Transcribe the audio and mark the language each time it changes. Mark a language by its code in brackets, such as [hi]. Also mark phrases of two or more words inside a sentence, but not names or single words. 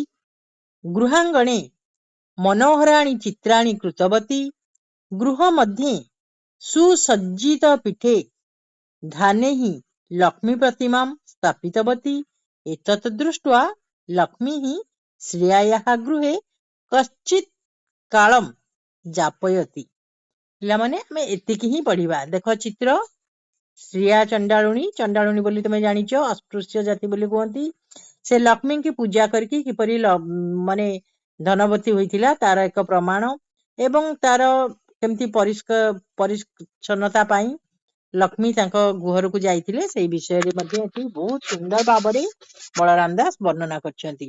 [sa] गृहाङ्गणे मनोहराणि चित्राणि कृतवती। गृहमध्ये सुसज्जितपीठे ध्यानैः लक्ष्मीप्रतिमां स्थापितवती। एतत् दृष्ट्वा लक्ष्मीः श्रियायाः गृहे कश्चित् कालं ଯାପୟତି। [or] ପିଲାମାନେ ଆମେ ଏତିକି ହିଁ ପଢିବା। ଦେଖ ଚିତ୍ର, ଶ୍ରିୟା ଚଣ୍ଡାଳୁଣୀ, ଚଣ୍ଡାଳୁଣୀ ବୋଲି ତୁମେ ଜାଣିଛ, ଅସ୍ପୃଶ୍ୟ ଜାତି ବୋଲି କୁହନ୍ତି। ସେ ଲକ୍ଷ୍ମୀଙ୍କୁ ପୂଜା କରିକି କିପରି ମାନେ ଧନବତୀ ହୋଇଥିଲା ତାର ଏକ ପ୍ରମାଣ, ଏବଂ ତାର କେମିତି ପରିଚ୍ଛନ୍ନତା ପାଇଁ ଲକ୍ଷ୍ମୀ ତାଙ୍କ ଗୃହକୁ ଯାଇଥିଲେ ସେଇ ବିଷୟରେ ମଧ୍ୟ ଏଠି ବହୁତ ସୁନ୍ଦର ଭାବରେ ବଳରାମ ଦାସ ବର୍ଣ୍ଣନା କରିଛନ୍ତି।